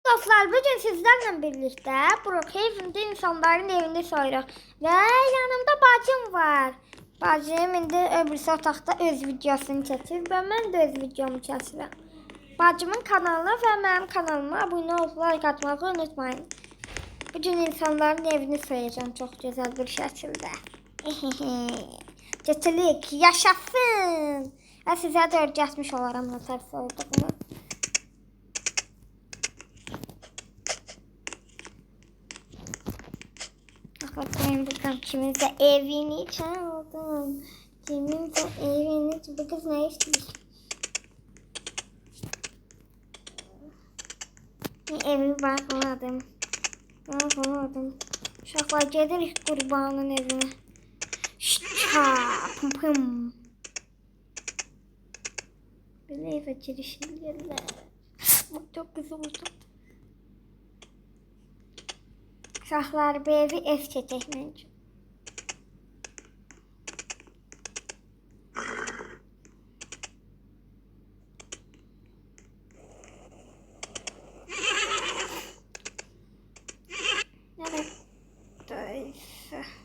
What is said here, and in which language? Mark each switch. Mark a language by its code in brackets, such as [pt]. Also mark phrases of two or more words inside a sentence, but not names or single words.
[tr] Dostlar, bugün sizlerle birlikte Brookhaven'da insanların evini soyuruq ve yanımda bacım var. [az] Bacım indi öbür otaqda öz videosunu çəkir və mən də öz videomu çəkirəm. Bacımın kanalına və mənim kanalıma abunə olub like atmağı unutmayın. Bugün insanların evini soyacağım çox gözəl bir şəkildə. Keçilik, yaşasın. Və sizə də öyrətmiş olaram nətər soyduğumu. [tr] Bakayım bakalım kiminse evini çaldım. Kiminse evini. Bu kız ne istiyor? Evi bakmadım. Bakmadım. [az] Uşaqlar gedirik qurbanın evine. [tr] Şşşaa pım pım. Böyle eve girişirler. Bak çok güzel oldu. [az] Uşaqlar bu evi ev çəkək məncə. [tr] Neredeyse.